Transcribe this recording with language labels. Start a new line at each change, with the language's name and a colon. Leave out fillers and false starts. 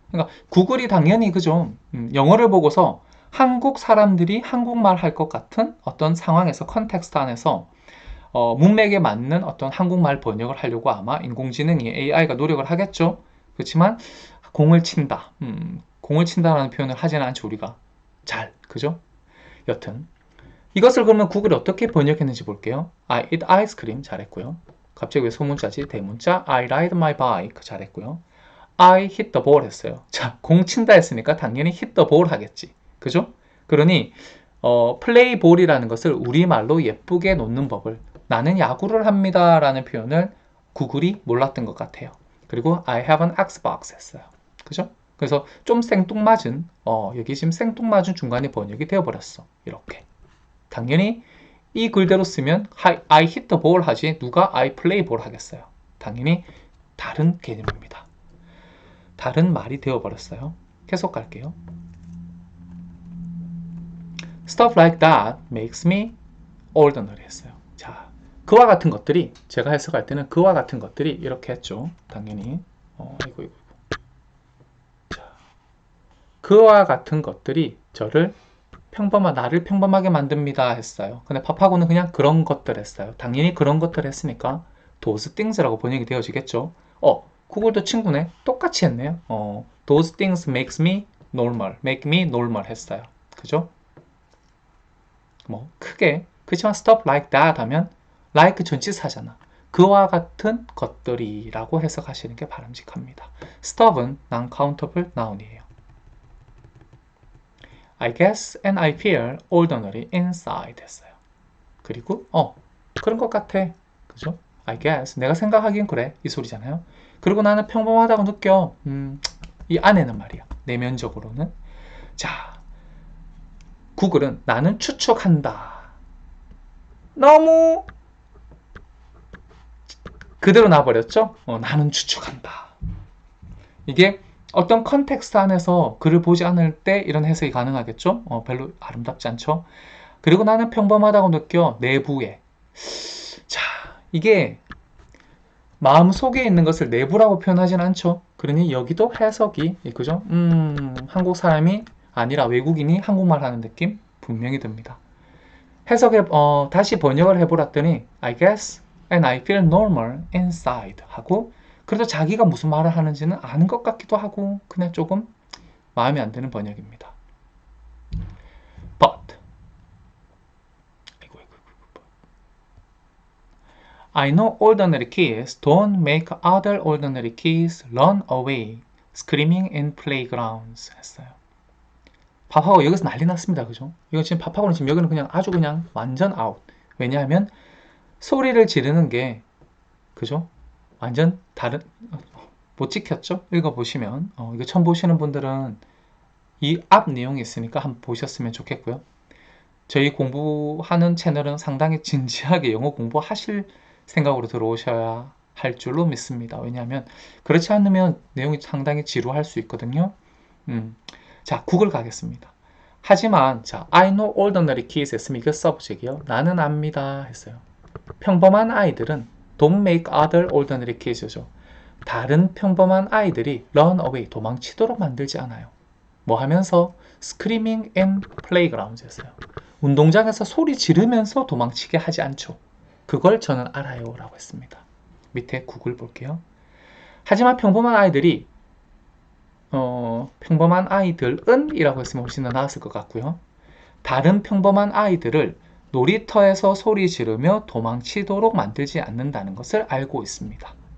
Korean: 그러니까 구글이 당연히 그죠? 영어를 보고서 한국 사람들이 한국말 할 것 같은 어떤 상황에서 컨텍스트 안에서 문맥에 맞는 어떤 한국말 번역을 하려고 아마 인공지능이 AI가 노력을 하겠죠. 그렇지만 공을 친다. 공을 친다라는 표현을 하지는 않죠, 우리가. 잘, 그죠? 여튼 이것을 그러면 구글이 어떻게 번역했는지 볼게요.
English: I eat ice cream
Korean: 잘했고요. 갑자기 왜 소문자지? 대문자
English: I ride my bike
Korean: 잘했고요.
English: I hit the ball
Korean: 했어요. 자, 공 친다 했으니까 당연히
English: hit the ball
Korean: 하겠지. 그죠? 그러니 플레이 볼이라는 것을 우리말로 예쁘게 놓는 법을 나는 야구를 합니다 라는 표현을 구글이 몰랐던 것 같아요. 그리고
English: I have an Xbox
Korean: 했어요. 그죠? 그래서 좀 생뚱맞은 여기 지금 생뚱맞은 중간에 번역이 되어버렸어. 이렇게. 당연히 이 글대로 쓰면
English: I hit the ball
Korean: 하지 누가
English: I play ball
Korean: 하겠어요. 당연히 다른 개념입니다. 다른 말이 되어버렸어요. 계속 갈게요.
English: Stuff like that makes me ordinary
Korean: 했어요. 자, 그와 같은 것들이 제가 해석할 때는 그와 같은 것들이 이렇게 했죠. 당연히 이거. 자, 그와 같은 것들이 저를 나를 평범하게 만듭니다 했어요. 근데 pap하고는 그냥 그런 것들 했어요. 당연히 그런 것들 했으니까
English: those things
Korean: 라고 번역이 되어지겠죠. 구글도 친구네. 똑같이 했네요.
English: those things make me normal
Korean: 했어요. 그죠? 뭐 크게 그렇지만
English: stuff like that
Korean: 하면 like 전치사잖아. 그와 같은 것들이라고 해석하시는 게 바람직합니다. stuff은 non-countable noun이에요.
English: I guess and I feel ordinary inside
Korean: 했어요. 그리고 그런 것 같아. 그죠?
English: I guess
Korean: 내가 생각하기엔 그래. 이 소리잖아요. 그리고 나는 평범하다고 느껴. 이 안에는 말이야. 내면적으로는. 자, 구글은 나는 추측한다. 너무 그대로 놔버렸죠? 나는 추측한다. 이게 어떤 컨텍스트 안에서 글을 보지 않을 때 이런 해석이 가능하겠죠? 별로 아름답지 않죠? 그리고 나는 평범하다고 느껴 내부에. 자, 이게 마음속에 있는 것을 내부라고 표현하진 않죠? 그러니 여기도 해석이 그죠? 한국 사람이 아니라 외국인이 한국말 하는 느낌 분명히 듭니다. 해석에 다시 번역을 해보았더니
English: I guess and I feel normal inside
Korean: 하고 그래도 자기가 무슨 말을 하는지는 아는 것 같기도 하고 그냥 조금 마음에 안 드는 번역입니다.
English: But I know ordinary kids don't make other ordinary kids run away screaming in playgrounds
Korean: 했어요. 밥하고 여기서 난리 났습니다. 그죠? 이거 지금 밥하고는 지금 여기는 그냥 아주 그냥 완전 아웃. 왜냐하면 소리를 지르는 게 그죠? 완전 다른 못 지켰죠? 읽어보시면 이거 처음 보시는 분들은 이 앞 내용이 있으니까 한번 보셨으면 좋겠고요. 저희 공부하는 채널은 상당히 진지하게 영어 공부하실 생각으로 들어오셔야 할 줄로 믿습니다. 왜냐하면 그렇지 않으면 내용이 상당히 지루할 수 있거든요. 자, 구글 가겠습니다. 하지만 자,
English: I know ordinary kids
Korean: 했으면 이거 써보시게요. 나는 압니다 했어요. 평범한 아이들은
English: don't make other ordinary kids죠.
Korean: 다른 평범한 아이들이
English: run away,
Korean: 도망치도록 만들지 않아요. 뭐 하면서?
English: screaming in playgrounds
Korean: 했어요. 운동장에서 소리 지르면서 도망치게 하지 않죠. 그걸 저는 알아요 라고 했습니다. 밑에 구글 볼게요. 하지만 평범한 아이들이 평범한 아이들은 이라고 했으면 훨씬 더 나았을 것 같고요. 다른 평범한 아이들을 놀이터에서 소리 지르며 도망치도록 만들지 않는다는 것을 알고 있습니다.